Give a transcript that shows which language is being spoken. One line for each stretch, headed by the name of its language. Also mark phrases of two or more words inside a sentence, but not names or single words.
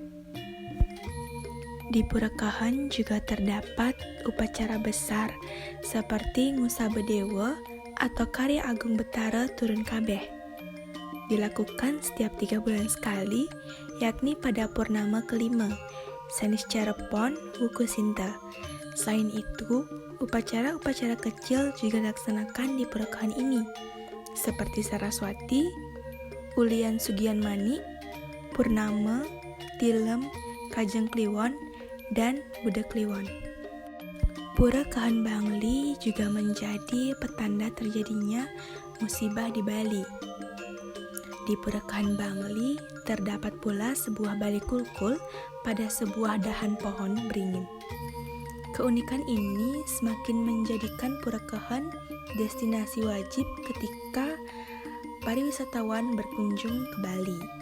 Indonesian: Di Pura Kehen juga terdapat upacara besar seperti Ngusabedewa atau Karya Agung Betara Turun Kabeh. Dilakukan setiap 3 bulan sekali, yakni pada purnama kelima, Saniscara Pon Wuku Sinta. Selain itu, upacara-upacara kecil juga dilaksanakan di Pura Kehen ini, seperti Saraswati, Ulian Sugian Mani, Purnama, Tilem, Kajeng Kliwon, dan Buddha Kliwon. Pura Kehen Bangli juga menjadi petanda terjadinya musibah di Bali. Di Purakahan Bangli terdapat pula sebuah balai kulkul pada sebuah dahan pohon beringin. Keunikan ini semakin menjadikan Purakahan destinasi wajib ketika para wisatawan berkunjung ke Bali.